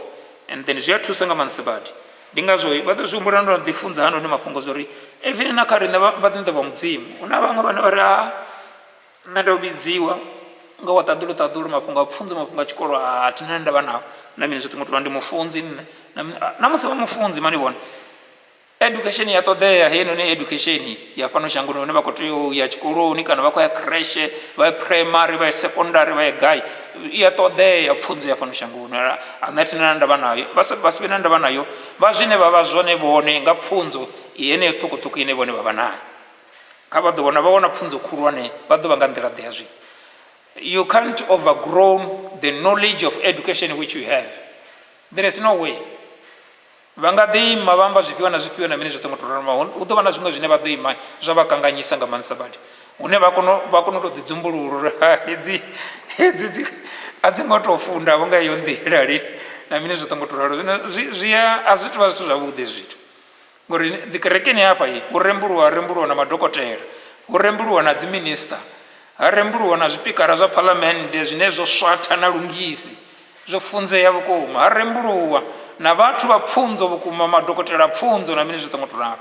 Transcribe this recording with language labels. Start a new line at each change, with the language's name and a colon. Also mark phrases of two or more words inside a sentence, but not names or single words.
English: And then
Venda: zwi a thusa nga maanḓesa badi. Ndi ngazwo vha ḓo zwi humbula ndo ḓifunza hano ndi mafhungo zwori even na kha riṋe vhaṱinḓa vha mudzimu hu na vhaṅwe vhane vha ri nṋe ndo vhidziwa nga wa ṱaḓulu mafhungo a pfunzo, mafhungo a tshikolo thina ndavha nao na mini zwoṱhe ngo to ndi mufunzi nne na musi vha mufunzi mani vhone. Education ya ṱoḓea heinoni education ya fhano shangoni hune vha khou tea u ya tshikoloni kana vha khou ya kreshe, vha ye primary, vha ye secondary, vha ye gai. I ya ṱoḓea pfunzo ya fhano shangoni nṋe thina ndavha nayo, vha si vhe na ndavha nayo vha zwine vha vha zwone vhone nga pfunzo yeneyo ṱhukuṱhuku ine vhone vha vha nayo. Kha vha ḓo vhona vha wana pfunzo khulwane vha ḓo vha nga nḓila ḓe ya zwino.
English: You can't overgrow the knowledge of education which you have. There is no way.
Venda: Vha nga ḓi ima vha amba zwifhio na zwifhio na mini zwoṱhe ngo to ralo, hu ḓo vha na zwiṅwe zwine vha ḓo ima zwa vha kanganyisa nga maanḓesa badi, hune vha kona u to ḓidzumbulula uri hedzi a dzi ngo to funda vho nga iyo nḓila lini na mini zwoṱhe ngo to ralo. Zwino a zwi tou vha zwithu zwavhuḓi zwithu ngori dzi kerekeni hafha hu rembuluwa na madokotela, hu rembuluwa na dzi minista, ha rembuluwa na zwipikara zwa phalamennde zwine zwo swatha na lungisi zwo funzea vhukuma, ha rembuluwa na vhathu vha pfunzo vhukuma, madokotela a pfunzo na mini zwoṱhe ngo to ralo.